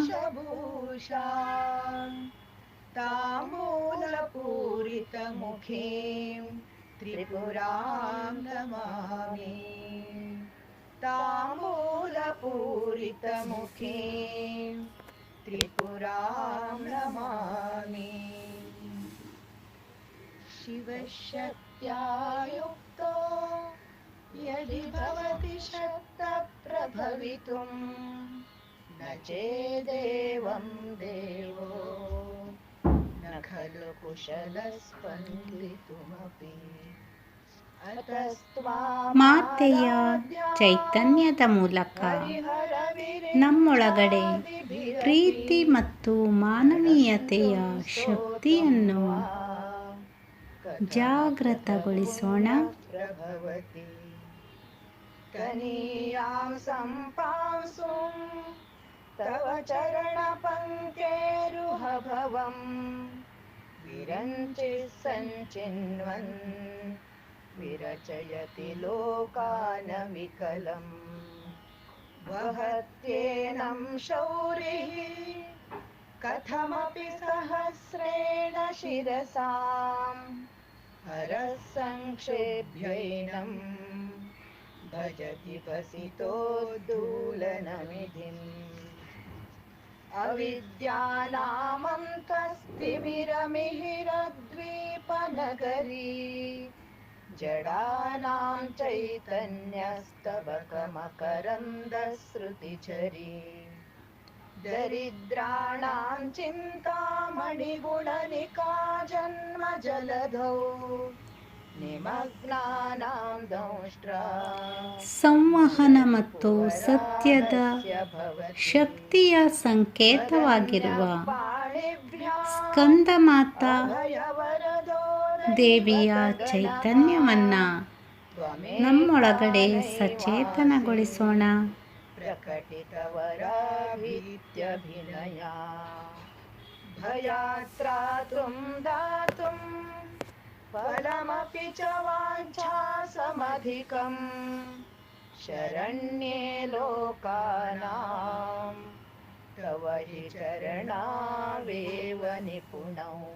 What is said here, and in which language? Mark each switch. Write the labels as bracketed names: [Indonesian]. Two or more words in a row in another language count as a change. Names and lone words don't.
[Sanskrit] ತಾಂಬೂಲಪೂರಿತಮುಖೀಂ ತ್ರಿಪುರಾಂ ನಮಾಮಿ ತಾಂಬೂಲಪೂರಿತಮುಖೀಂ ತ್ರಿಪುರಾಂ ನಮಾಮಿ. ಶಿವಶಕ್ತ್ಯಾ ಯುಕ್ತೋ ಯದಿ ಭವತಿ ಶಕ್ತಃ ಪ್ರಭವಿತುಂ ನ ಚೇದೇವಂ ದೇವೋ ನ ಖಲು ಕುಶಲಃ ಸ್ಪಂದಿತುಮಪಿ. [Kannada] ಮಾತೆಯ ಚೈತನ್ಯದ ಮೂಲಕ ನಮ್ಮೊಳಗಡೆ ಪ್ರೀತಿ ಮತ್ತು ಮಾನವೀಯತೆಯ ಶಕ್ತಿಯನ್ನು ಜಾಗೃತಗೊಳಿಸೋಣ. [Sanskrit] ಕನೀಯಾಂ ಸಂಪಾಂಸುಂ ತವ ಚರಣ ಪಂಕ್ತೇರುಹಭವಂ ವಿರಂಚಿ ಸಂಚಿನ್ವನ್ ವಿರಚಯತಿ ಲೋಕಾನ ವಿಕಲಂ. ವಹತ್ಯೇನಂ ಶೌರಿಃ ಕಥಮಪಿ ಸಹಸ್ರೇಣ ಶಿರಸಾಂ ಹರಃ ಸಂಕ್ಷೇಭ್ಯೈನಂ ಭಜತಿ ಭಸಿತೋದ್ದೂಲನಮಿಧಿಂ. ಅವಿದ್ಯಾನಾಮಂತಸ್ತಿಮಿರಮಿಹಿರದ್ವೀಪನಗರೀ जडानां चैतन्यस्तबकमकरन्दश्रुतिझरी दरिद्राणां चिन्तामणिगुणनिका जन्मजलधौ निमग्नानां दंष्ट्रा [Kannada] ಸಂವಹನ ಮತ್ತು ಸತ್ಯದ ಶಕ್ತಿಯ ಸಂಕೇತವಾಗಿರುವ ಸ್ಕಂದ ಮಾತಾ ದೇವಿಯ ಚೈತನ್ಯವನ್ನು ನಮ್ಮೊಳಗಡೆ ಸಚೇತನಗೊಳಿಸೋಣ. [Sanskrit] प्रकटितवराभीत्यभिनया भयात्रातुं दातुं फलमपि च वाञ्छासमधिकं शरण्ये लोकानां तव हि चरणावेव निपुणौ